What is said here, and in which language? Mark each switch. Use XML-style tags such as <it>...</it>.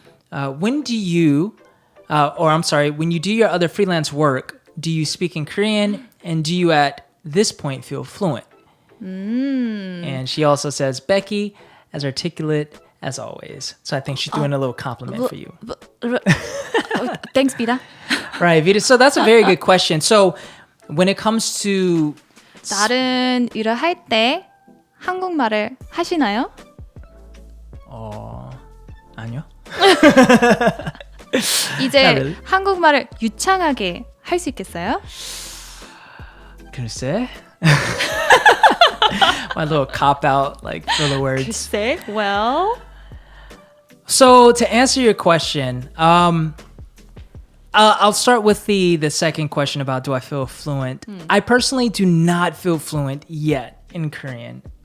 <en>When you do your other freelance work, do you speak in Korean, and do you at this point feel fluent? And she also says, Becky, as articulate as always. So I think she's doing a little compliment for you. Thanks, Vita. Right, Vita. So that's a very good question. So when it comes to</en> <ko>다른 일을 할 때 한국말을 하시나요? 아니요. 이제</ko> <en>really.</en> <ko>한국말을 유창하게 할 수 있겠어요? 글쎄.</ko> <en>My little cop out, like filler words. Say, well. So to answer your question, I'll start with the second question about do I feel fluent. I personally do not feel fluent yet in Korean.</en>